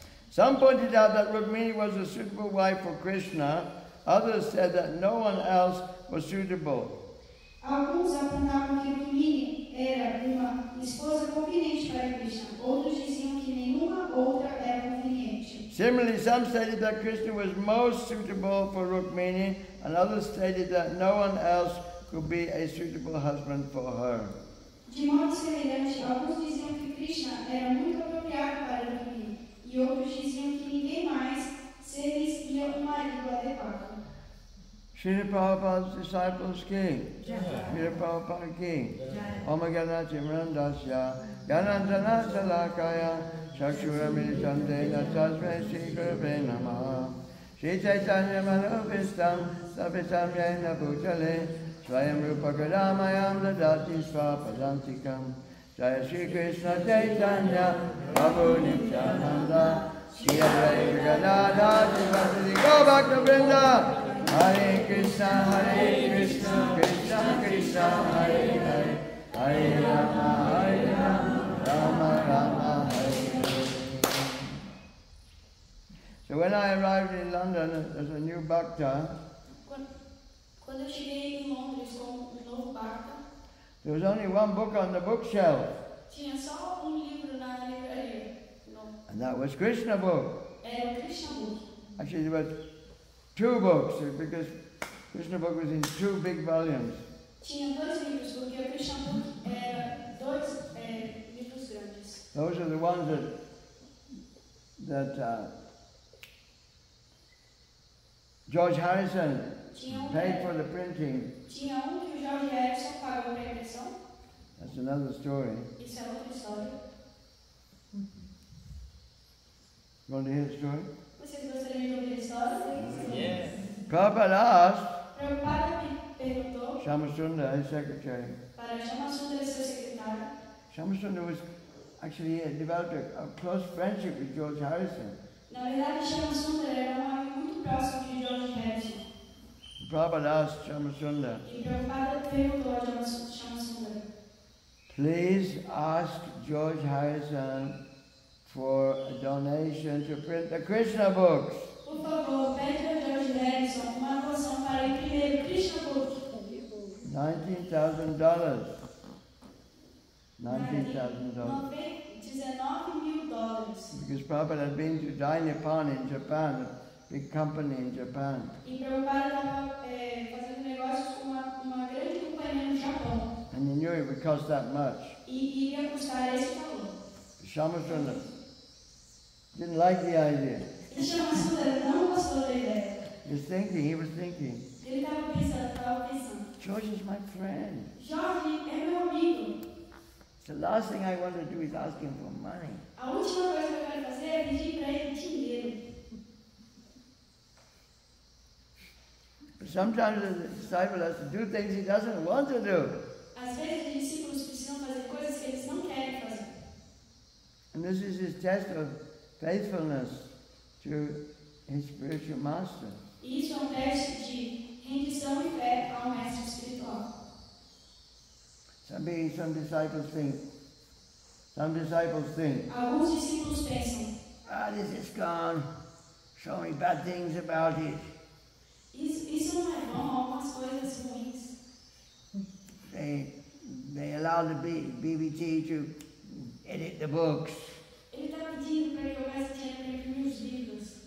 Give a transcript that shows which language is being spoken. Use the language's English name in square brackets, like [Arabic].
[English] Some pointed out that Rukmini was a suitable wife for Krishna. Others said that no one else was suitable. [Portuguese] Alguns apontavam que Rukmini era uma esposa conveniente para Krishna. Outros diziam que nenhuma outra era conveniente. [English] Similarly, some stated that Krishna was most suitable for Rukmini, and others stated that no one else could be a suitable husband for her. [Portuguese] De modo semelhante, alguns diziam que Krishna era muito apropriado para Rukmini, e outros diziam que ninguém mais seria um marido adequado. [English] Srila Prabhupada's disciples ki, [Sanskrit] Srila Prabhupada ki, Oma Gana Chimrandasya, Ganantana Salakaya, Shakshura Militandena Tasme Shri Gurave Namaha, Shri Chaitanya Manovistam, Sapitam Yena Bhutale, Swayam Rupa Kadamayam Dadati Swapadantikam, Jaya Shri Krishna Chaitanya, Prabhu Nityananda, Shri Advaita Gadadha, Shri Go back to Vrinda! Hare Krishna, Krishna Krishna, Hare Hare, Hare Rama, Rama Rama, Hare Hare. [English] So when I arrived in London as a new bhakta, [Portuguese] Quando eu cheguei em Londres com novo bhakta, [English] there was only one book on the bookshelf, [Portuguese] tinha só livro na livraria. [English] and that was Krishna book. [Portuguese] Era o Krishna Book. [English] Actually, there were two books, because Krishna book was in two big volumes. [Portuguese] Tinha dois livros, porque o Krishna Book era dois livros grandes. [English] Those are the ones that George Harrison paid for the printing. [Portuguese] Tinha que o George Harrison pagou para a impressão. [English] That's another story. [Portuguese] Isso é outra história. [English] You want to hear the story? [Portuguese] Vocês gostariam de ouvir a história? [English] Yes. Prabhupada asked [Portuguese] Prabhupada perguntou [English] Shamasundar, his secretary. [Portuguese] para Shamasundar, seu secretário. [English] Shamasundar was actually developed a close friendship with George Harrison. [Portuguese] Na verdade, Shamasundar era amigo muito próximo de George Harrison. [English] Prabhupada asked Shamasundar, [Portuguese] E Prabhupada perguntou a Shamasundar: [English] please ask George Harrison for a donation to print the Krishna books. [Portuguese] Por favor, pede a George Harrison uma doação para imprimir o Krishna Book. [English] $19,000. $19,000. $19,000. Because Prabhupada had been to Jai Nippon in Japan, a big company in Japan. [Portuguese] E Prabhupada estava fazendo negócios com uma grande companhia no Japão. [English] And he knew it would cost that much. [Portuguese] E iria custar esse valor. [English] Shamasundar didn't like the idea. [Portuguese] E Shamasundar não gostou da ideia. [English] He was thinking, [Portuguese] Ele estava pensando, [English] George is my friend. [Portuguese] Jorge é meu amigo. [English] The last thing I want to do is ask him for money. [Portuguese] A última coisa que eu quero fazer é pedir para ele dinheiro. [English] But sometimes the disciple has to do things he doesn't want to do. [Portuguese] Às vezes, os discípulos precisam fazer coisas que eles não querem fazer. [English] And this is his test of faithfulness to his spiritual master. [Portuguese] E isso é teste de rendição e fé ao mestre espiritual. [English] Some disciples think, [Portuguese] Alguns discípulos pensam, [English] this is gone, so many bad things about it. [Portuguese] isso não é bom, algumas coisas ruins. [English] They allow the BBT to edit the books. [Portuguese] Ele está pedindo para que eu gaste dinheiro para imprimir os livros.